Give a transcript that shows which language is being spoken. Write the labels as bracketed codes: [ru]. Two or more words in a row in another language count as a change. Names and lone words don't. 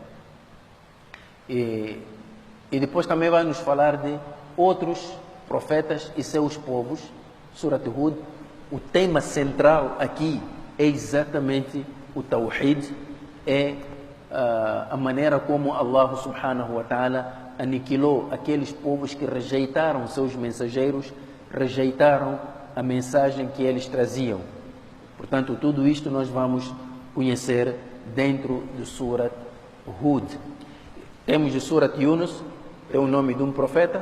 [pt] E depois também vai nos falar de outros profetas e seus povos. Surat Hud, o tema central aqui é exatamente o Tawhid, é a maneira como [ar] الله سبحانه وتعالى [pt] aniquilou aqueles povos que rejeitaram seus mensageiros, rejeitaram a mensagem que eles traziam. Portanto, tudo isto nós vamos conhecer dentro do Surat Hud. Temos o Surat Yunus, tem o nome de um profeta.